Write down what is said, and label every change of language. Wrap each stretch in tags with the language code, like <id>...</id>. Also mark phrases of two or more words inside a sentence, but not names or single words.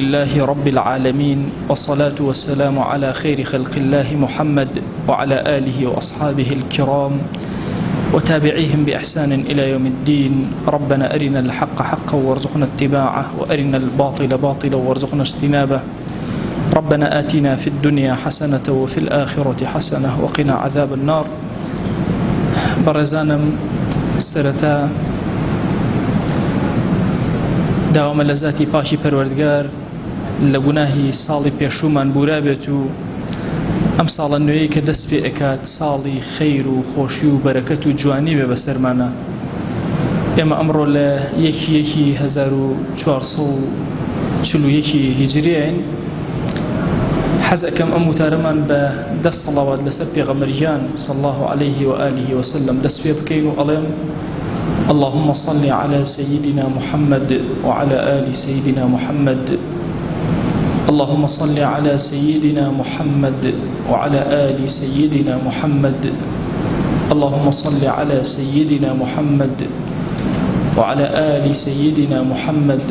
<ar>لله رب العالمين، والصلاة والسلام على خير خلق الله محمد وعلى آله وأصحابه الكرام وتابعيهم بإحسان إلى يوم الدين. ربنا أرنا الحق حقا وارزقنا اتباعه، وأرنا الباطل باطلا وارزقنا اجتنابه. ربنا آتنا في الدنيا حسنة وفي الآخرة حسنة وقنا عذاب النار.</ar> <ckb>برزانم سرتا داوام لذاتی پاشی پەروەردگار لە گوناهی ساڵی پێشوومان بورابێت و ئەم ساڵە نوێی کە دەست پێ ئەکات ساڵی خەیر و خۆشی و بەرەکەت و جوانی بێ بەسەرمانە. ئێمە ئەمڕۆ لە 1441 هیجریین حەز ئەکەم ئەم وتارەمان بە 10 سەڵاوات لەسەر پێغەمبەریان</ckb> <ar>صلی الله عليه وآله وسلم</ar> <ckb>دەست پێ بکەین و ئەڵێم</ckb> <ar>اللهم صل على سيدنا محمد وعلى آل سيدنا محمد. اللهم صل على سيدنا محمد وعلى آل سيدنا محمد. اللهم صل على سيدنا محمد وعلى آل سيدنا محمد.</ar>